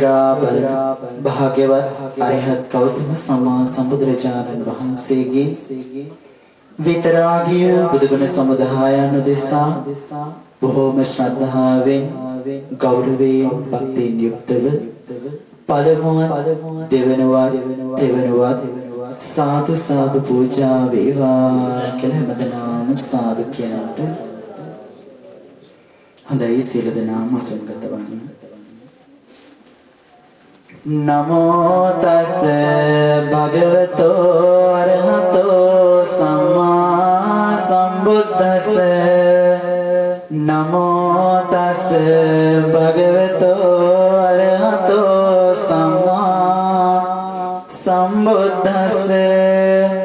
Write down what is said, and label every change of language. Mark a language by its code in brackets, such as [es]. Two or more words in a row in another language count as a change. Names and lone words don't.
[si] භාග්‍යවත් අරිහත් ගෞතම සම්මා සම්බුදුරජාණන් වහන්සේගේ විතරාගිය බුදුගුණ සමුදායන් උදෙසා බොහෝම ශ්‍රද්ධාවෙන් ගෞරවයෙන් භක්තියෙන් යුක්තව පළමුවත් දෙවනුවත් තෙවනුවත් සාදු සාදු පූජා වේවා කියලා හැමදෙනාම සාදු කියනට හොඳයි සියලු දෙනාම අසුන්ගත වන්න [pi] නමෝ තස් භගවතෝ අරහතෝ සම්මා සම්බුද්දස්ස නමෝ තස් භගවතෝ අරහතෝ සම්මා සම්බුද්දස්ස